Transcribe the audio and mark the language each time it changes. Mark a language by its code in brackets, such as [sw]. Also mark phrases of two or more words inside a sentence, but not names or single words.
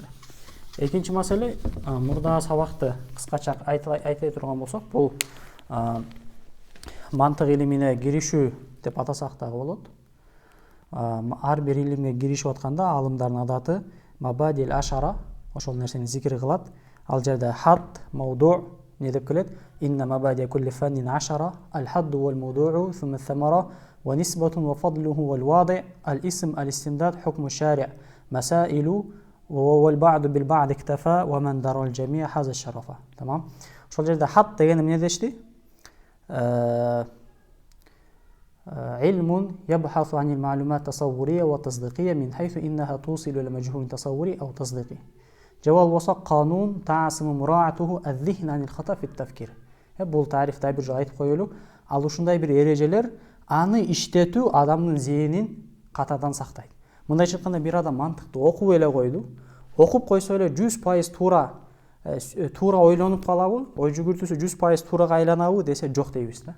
[ky] Экинчи маселе, мурда сабакты кыскача айта турган болсок, бул мантык илимине киришүү деп атасак дагы болот. Ар бир илимге киришип атканда алымдардын адаты [ar] مبادئ العشرة [ky] ошол нерсени зикир кылат. Ал жерде хад, мавду не деп келет? [ar] إن مبادئ كل فن عشرة, الحد والموضوع, ثم الثمرة، ونسبة وفضله والواضع، الاسم، الاستمداد، حكم شارع، مسائل، والبعض بالبعض اكتفى، ومن درى الجميع حاز الشرفا. تمام. [ky] Ошол жерде хад деген эмне дешти? [ar] علم يبحث عن المعلومات التصورية والتصديقية من حيث إنها توصل إلى مجهول تصوري أو تصديقي. جواب وصف قانون تعصم مراعاته الذهن عن الخطأ في التفكير. [ky] Бул тарифте бир жолу айтып коелу. Ал ушундай бир эрежелер аны иштетүү адамдын зээнин катадан сактайт. Мындайча айтканда бир адам мантыкты окуп эле койду. Окуп койсо эле 100% туура ойлонуп калабы? Ой жүгүртүүсү 100% туурага айланабы десе жок дейбиз да.